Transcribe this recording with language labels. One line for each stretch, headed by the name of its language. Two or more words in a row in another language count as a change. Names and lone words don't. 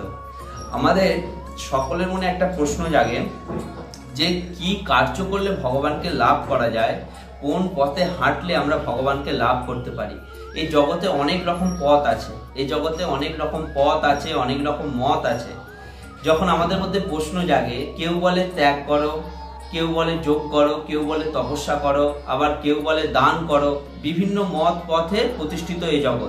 Bangla: আমাদের সকলের মনে এক প্রশ্ন জাগে যে কী কার্য করলে ভগবান কে লাভ করা যায়, কোন পথে हाঁটলে আমরা ভগবানকে লাভ করতে পারি। এই জগতে অনেক রকম পথ আছে, এই জগতে অনেক রকম পথ আছে, অনেক রকম মত আছে। যখন আমাদের মধ্যে প্রশ্ন জাগে, কেউ বলে ত্যাগ করো, কেউ বলে যোগ করো, কেউ বলে তপস্যা করো, আবার কেউ বলে দান করো, বিভিন্ন মত পথে প্রতিষ্ঠিত এই জগৎ।